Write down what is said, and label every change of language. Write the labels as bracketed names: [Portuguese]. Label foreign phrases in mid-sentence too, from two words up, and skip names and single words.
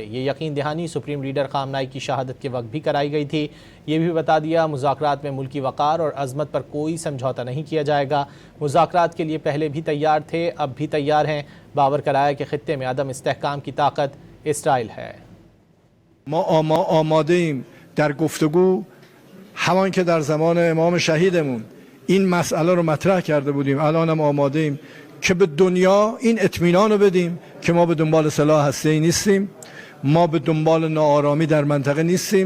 [Urdu] یہ یقین دہانی [English] supreme leader [Urdu] خامنہ ای کی شہادت کے وقت بھی کرائی گئی تھی. یہ بھی بتا دیا مذاکرات میں ملکی وقار اور عظمت پر کوئی سمجھوتہ نہیں کیا جائے گا. مذاکرات کے لیے پہلے بھی تیار تھے، اب بھی تیار ہیں. باور کرایا کہ خطے میں عدم استحکام کی طاقت اسرائیل ہے. [Persian] ما آماده ایم در گفتگو همان که در زمان امام شهیدمون این مسئله رو مطرح کرده بودیم، الان هم آماده ایم که به دنیا این اطمینان رو بدیم که ما به دنبال سلاح هسته‌ای نیستیم، ما به دنبال ناآرامی در منطقه نیستیم.